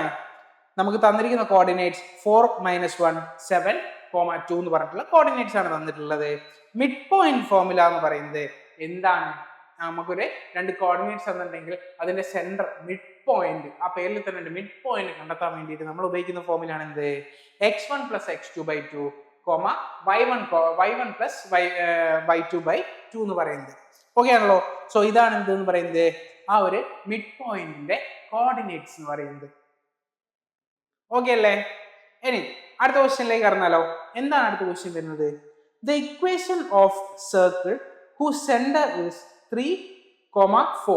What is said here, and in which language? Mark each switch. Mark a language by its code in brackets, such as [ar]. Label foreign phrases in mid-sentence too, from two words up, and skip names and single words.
[ml] നമുക്ക് തന്നിരിക്കുന്ന കോർഡിനേറ്റ്സ് 4-1 7,2 എന്ന് പറഞ്ഞിട്ടുള്ള കോർഡിനേറ്റ്സ് ആണ് തന്നിട്ടുള്ളത്. [en] mid point formula [ml] എന്ന് പറയുന്നത് എന്താണ്? നമുക്കൊരു 2 കോർഡിനേറ്റ്സ് തന്നിട്ടുണ്ടെങ്കിൽ അതിന്റെ [en] center mid point, [ml] ആ പേരിൽ തന്നെ ഉണ്ട്, [en] mid point [ml] കണ്ടെത്താൻ വേണ്ടിയിട്ട് നമ്മൾ ഉപയോഗിക്കുന്ന ഫോർമുല ആണ് എന്ത്? [en] x1 plus x2 by 2, y1 plus y2 by 2 [ml] എന്ന് പറയുന്നത്. ഓക്കെ ആണല്ലോ. ഇതാണ് എന്തെന്ന് പറയുന്നത്? ആ ഒരു മിഡ് പോയിന്റിന്റെ കോർഡിനേറ്റ്സ് എന്ന് പറയുന്നത്. ഓക്കെ അല്ലേ. ഇനി അടുത്ത ക്വസ്റ്റ്യനിലേക്ക് കടന്നാലോ. എന്താണ് അടുത്ത ക്വസ്റ്റ്യൻ വരുന്നത്? [en] the equation of circle whose center is 3,4.